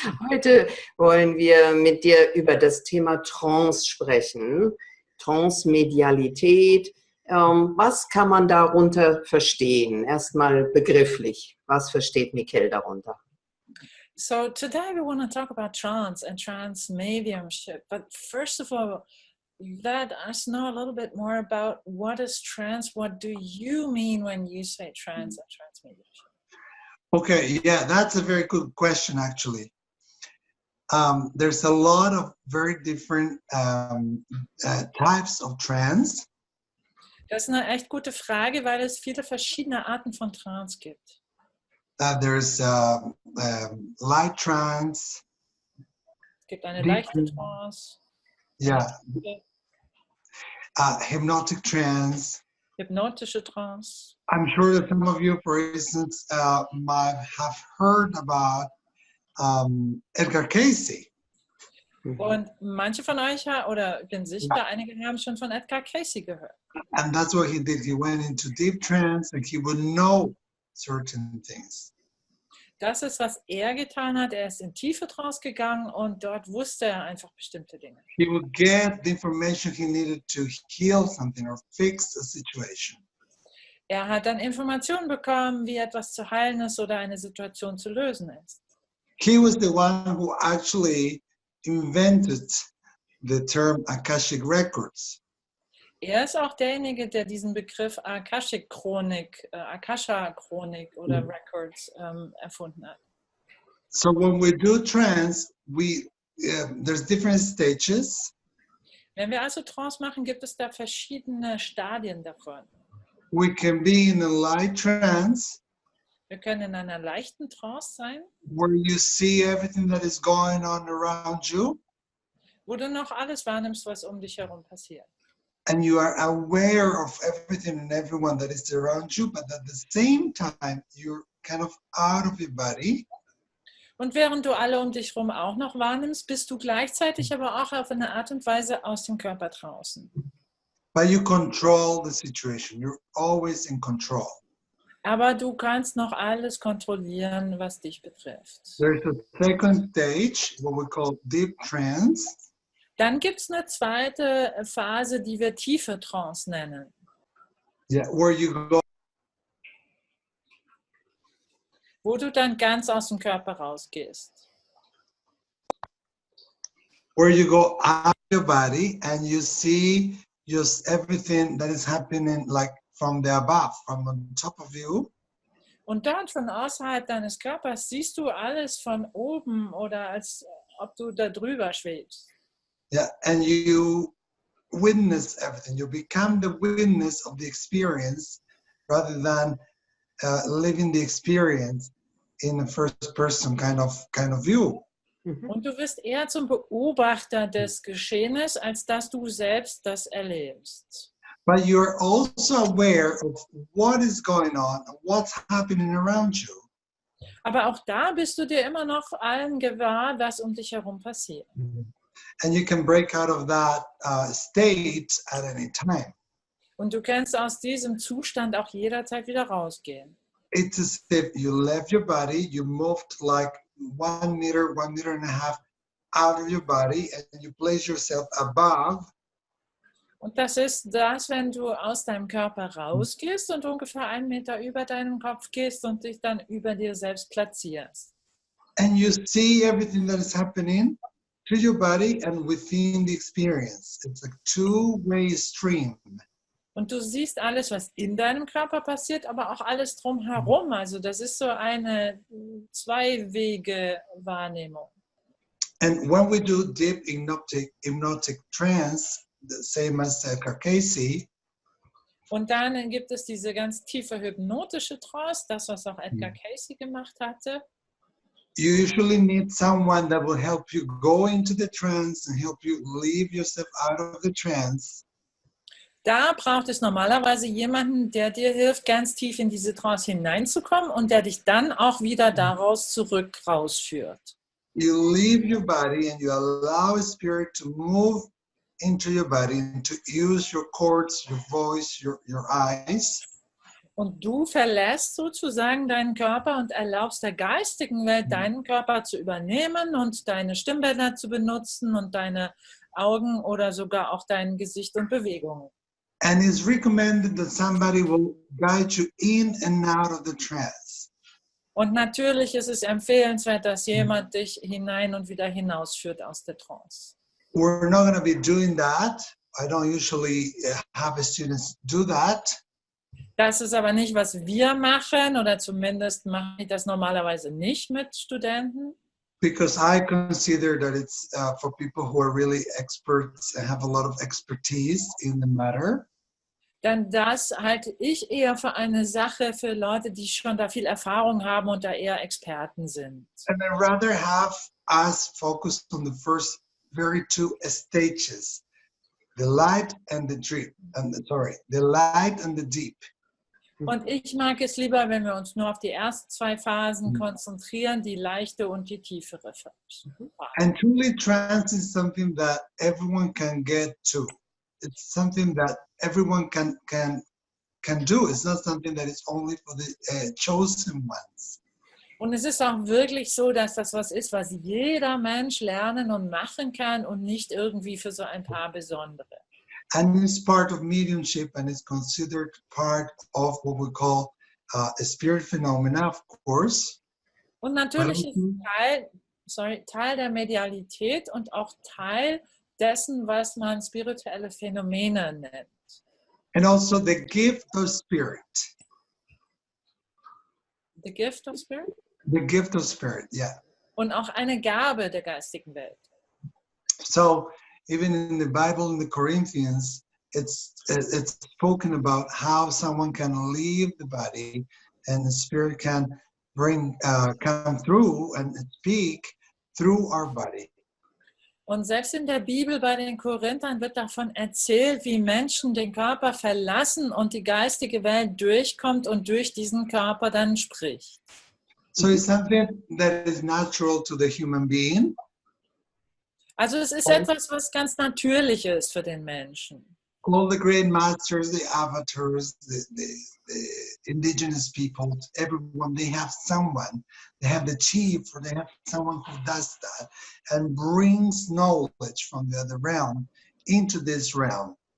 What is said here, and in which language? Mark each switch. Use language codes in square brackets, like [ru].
[de] Heute wollen wir mit dir über das Thema Trance sprechen, Trance-Medialität. Was kann man darunter verstehen? Erstmal begrifflich. Was versteht Mikel darunter? [en] So today we want to talk about trance and trance mediumship. But first of all, let us know a little bit more about what is trance. What do you mean when you say trance and trance mediumship? Okay, yeah, that's a very good question, actually. There's a lot of very different types of trance. [de] Das ist eine echt gute Frage, weil es viele verschiedene Arten von Trance gibt. [en] There's light trance. [de] Es gibt eine leichte Trance. [en] Yeah. Hypnotic trance. [de] Hypnotische Trance. [en] I'm sure that some of you, for instance, might have heard about Edgar Cayce. [de] Und manche von euch, oder ich bin sicher, einige haben schon von Edgar Cayce gehört. [en] And that's what he did. He went into deep trance and he would know certain things. [de] Das ist, was er getan hat. Er ist in tiefe Trance gegangen und dort wusste er einfach bestimmte Dinge. [en] He would get the information he needed to heal something or fix a situation. [de] Er hat dann Informationen bekommen, wie etwas zu heilen ist oder eine Situation zu lösen ist. [en] He was the one who actually invented the term Akashic Records. [de] Er ist auch derjenige, der diesen Begriff Akasha-Chronik oder Records erfunden hat. [en] So when we do trance, there's different stages. [de] Wenn wir also Trance machen, gibt es da verschiedene Stadien davon. [en] We can be in a light trance. [de] Wir können in einer leichten Trance sein, [en] where you see everything that is going on around you. [de] Wo du noch alles wahrnimmst, was um dich herum passiert. [en] And you are aware of everything and everyone that is around you, but at the same time, you're kind of out of your body. [de] Und während du alle um dich herum auch noch wahrnimmst, bist du gleichzeitig aber auch auf eine Art und Weise aus dem Körper draußen. [en] But you control the situation. You're always in control. [de] Aber du kannst noch alles kontrollieren, was dich betrifft. [en] There's a second stage, what we call deep trance. [de] Dann gibt es eine zweite Phase, die wir tiefe Trance nennen. [en] Yeah, where you go [de] wo du dann ganz aus dem Körper rausgehst. [en] Where you go out of your body and you see just everything that is happening like from the above, from on top of you. [de] Und dort von außerhalb deines Körpers siehst du alles von oben oder als ob du da drüber schwebst. [en] Yeah, and you witness everything. You become the witness of the experience rather than living the experience in a first person kind of view. [de] Und du wirst eher zum Beobachter des Geschehens, als dass du selbst das erlebst. [en] But you're also aware of what is going on, what's happening around you. [de] Aber auch da bist du dir immer noch allen gewahr, was um dich herum passiert. [en] And you can break out of that state at any time. [de] Und du kannst aus diesem Zustand auch jederzeit wieder rausgehen. [en] It's as if you left your body, you moved like 1 meter, 1.5 meters out of your body, and you place yourself above. [de] Und das ist das, wenn du aus deinem Körper rausgehst und ungefähr 1 Meter über deinem Kopf gehst und dich dann über dir selbst platzierst. [en] And you see everything that is happening to your body and within the experience. It's a two-way stream. [de] Und du siehst alles, was in deinem Körper passiert, aber auch alles drumherum. Also das ist so eine Zwei-Wege-Wahrnehmung. [en] And when we do deep hypnotic trance, the same as Casey, [de] und dann gibt es diese ganz tiefe hypnotische Trance, das, was auch Edgar Cayce gemacht hatte. [en] You usually need someone that will help you go into the trance and help you leave yourself out of the trance. [de] Da braucht es normalerweise jemanden, der dir hilft, ganz tief in diese Trance hineinzukommen und der dich dann auch wieder daraus rausführt. [en] You leave your body and you allow a spirit to move into your body and to use your chords, your voice, your eyes. [de] Und du verlässt sozusagen deinen Körper und erlaubst der geistigen Welt, deinen Körper zu übernehmen und deine Stimmbänder zu benutzen und deine Augen oder sogar auch dein Gesicht und Bewegungen. [en] And it's recommended that somebody will guide you in and out of the trance. [de] Und natürlich ist es empfehlenswert, dass jemand dich hinein und wieder hinausführt aus der Trance. [en] We're not going to be doing that. I don't usually have students do that. [de] Das ist aber nicht, was wir machen, oder zumindest mache ich das normalerweise nicht mit Studenten. [en] Because I consider that it's for people who are really experts and have a lot of expertise in the matter. [de] Denn das halte ich eher für eine Sache für Leute, die schon da viel Erfahrung haben und da eher Experten sind. [en] And I'd rather have us focus on the first very two stages, the light and the deep, the light and the deep. [de] Und ich mag es lieber, wenn wir uns nur auf die ersten 2 Phasen konzentrieren, die leichte und die tiefere Phase. [en] And truly trance is something that everyone can get to. It's something that everyone can do. It's not something that is only for the chosen ones. [de] Und es ist auch wirklich so, dass das was ist, was jeder Mensch lernen und machen kann und nicht irgendwie für so ein paar Besondere. [en] And it's part of mediumship and it's considered part of what we call a spirit phenomena, of course. [de] Und natürlich ist Teil der Medialität und auch Teil dessen, was man spirituelle Phänomene nennt. [en] And also the gift of spirit. The gift of spirit? The gift of spirit, yeah. [de] Und auch eine Gabe der geistigen Welt. [en] So even in the Bible, in the Corinthians, it's spoken about how someone can leave the body and the spirit can come through and speak through our body. [de] Und selbst in der Bibel bei den Korinthern wird davon erzählt, wie Menschen den Körper verlassen und die geistige Welt durchkommt und durch diesen Körper dann spricht. [en] So it's something that is natural to the human being. [de] Also es ist etwas, was ganz natürlich ist für den Menschen. [en] All the great masters, the avatars, the indigenous people, everyone, they have someone. They have the chief, or they have someone who does that and brings knowledge from the other realm into this realm.